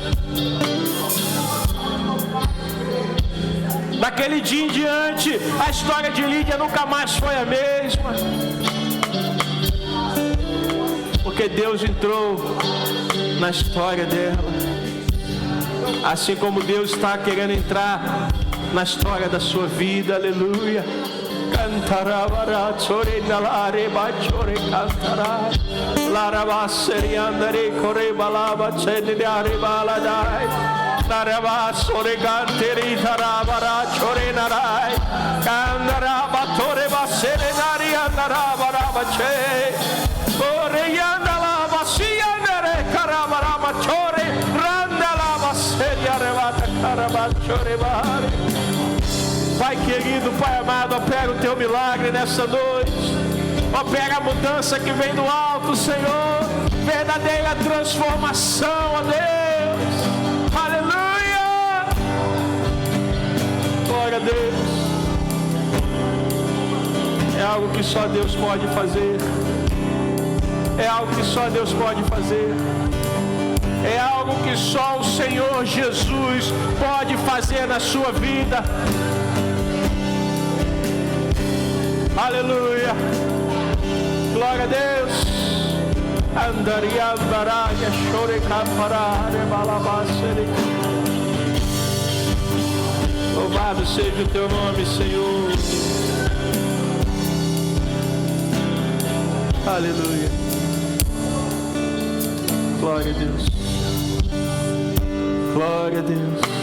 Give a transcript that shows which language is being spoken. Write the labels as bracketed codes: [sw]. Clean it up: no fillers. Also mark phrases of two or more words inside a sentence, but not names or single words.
[pt] Daquele dia em diante, a história de Lídia nunca mais foi a mesma. Porque Deus entrou na história dela. Assim como Deus está querendo entrar na história da sua vida. Aleluia. Cantará, bará, chore, nalare, bachore, cantará. Laraba, seriandare, corre, balaba, chenidare, baladai. Naraba, sore, canteri, tarabara, chore, narai. Candaraba, tore, basere, nari, andaraba, rabache. Ore, yandalaba, siandare, carabaraba, chore, randalaba, seria, rebata, caraba, chore, bahare. Pai querido, Pai amado, opera o teu milagre nessa noite. Opera a mudança que vem do alto, Senhor. Verdadeira transformação, ó Deus. Aleluia. Glória a Deus. É algo que só Deus pode fazer. É algo que só Deus pode fazer. É algo que só o Senhor Jesus pode fazer na sua vida. Aleluia. Glória a Deus. Andaria baraga chore caparare balabasere. Louvado seja o teu nome, Senhor. Aleluia. Glória a Deus. Glória a Deus.